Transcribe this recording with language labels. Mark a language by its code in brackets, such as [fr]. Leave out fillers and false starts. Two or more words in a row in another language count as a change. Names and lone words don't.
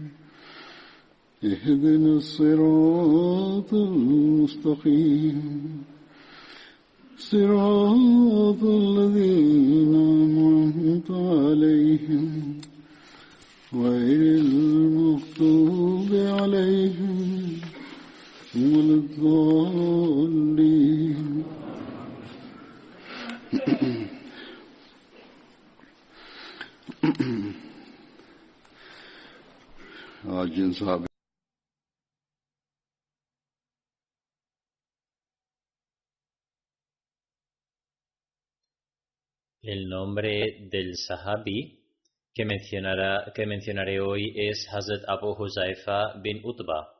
[ar] اهدنا الصراط المستقيم صراط الذين أنعمت عليهم غير المغضوب عليهم ولا الضالين. [hi] आज जिन साहब [es] El nombre del sahabi que mencionaré hoy es Hazrat Abu Huzaifa bin Utba.